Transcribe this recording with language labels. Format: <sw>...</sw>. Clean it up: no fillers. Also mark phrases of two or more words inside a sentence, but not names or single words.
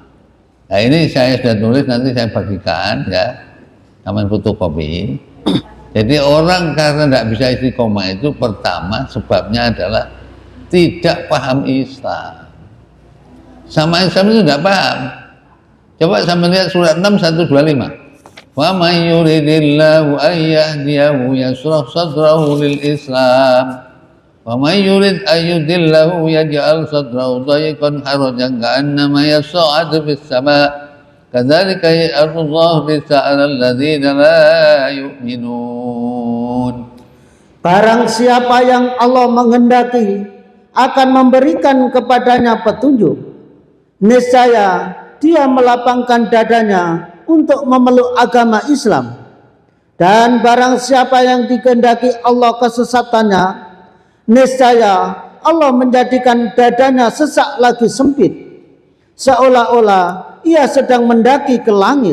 <id>Nah ini saya sudah tulis, nanti saya bagikan ya, taman fotokopi. Jadi orang karena tidak bisa istiqomah itu pertama sebabnya adalah tidak paham Islam. Sama Islam itu tidak paham. Coba sama lihat surat 6 125.</id> <ar>ومن يرد الله أن يهديه يشرح صدره للإسلام. ومن يرد أن يضله يجعل صدره ضيقا حرجا كأنما يصعد في السماء'. كذلك يجعل الله الرجس على الذين لا يؤمنون.</ar> <id>Barang siapa yang Allah menghendaki akan memberikan kepadanya petunjuk, niscaya dia melapangkan dadanya untuk memeluk agama Islam. Dan barang siapa yang dikehendaki Allah kesesatannya, niscaya Allah menjadikan dadanya sesak lagi sempit, seolah-olah ia sedang mendaki ke langit.</id>